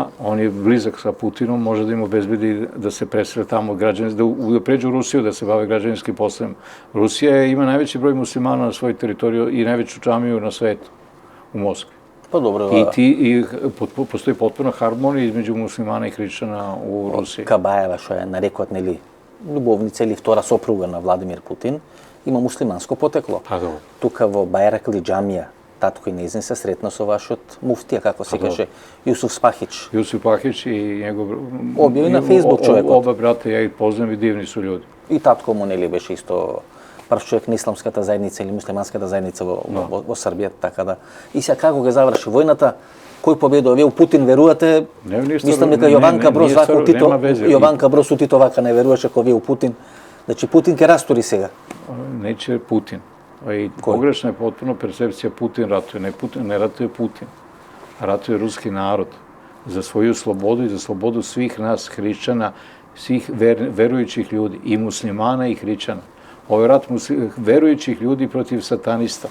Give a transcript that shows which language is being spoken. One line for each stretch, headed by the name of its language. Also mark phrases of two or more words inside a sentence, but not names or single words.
Serbian: On je blizak sa Putinom, može da im obezbedi da se presele tamo da pređu u Rusiju, da se bave građavinskim poslovima. Rusija ima najveći broj muslimana na svojoj teritoriji i najveću džamiju na svetu, u Moskvi. Pa dobro. I postoji potpuno harmonija između muslimana i hrišćana u Rusiji.
Macedonian: Кабаева, што е нарекот, нели, љубовница или втора сопруга на Владимир Путин, има муслиманско потекло. Па добро. Тука во Байракли џамија, татко и нејзин се сретна со вашиот муфтија, како се каже, Јусуф Спахич.
Serbian: Јусуф Спахич и njegov...
Macedonian: Објави на Фейсбук човекот.
Serbian: Оба брата, ја ги познам и дивни су људи.
Macedonian: И татко му, нели, беше исто прв човек на исламската заедница или муслиманската заедница во Србија, така да. И сега како го заврши војната, кој победува? Вие у Путин верувате? Мислам дека Јованка Брос вака Тито, Јованка Брос у Тито вака не веруваше кој вие у Путин. Значи Путин ќе растури сега.
Serbian: Неće Putin. Pogrešna je potpuno percepcija Putin ratuje. Ne ratuje Putin. Ratuje ruski narod za svoju slobodu i za slobodu svih nas hrišćana, svih verujućih ljudi, i muslimana i hrišćana. Ovo je rat verujućih ljudi protiv satanista.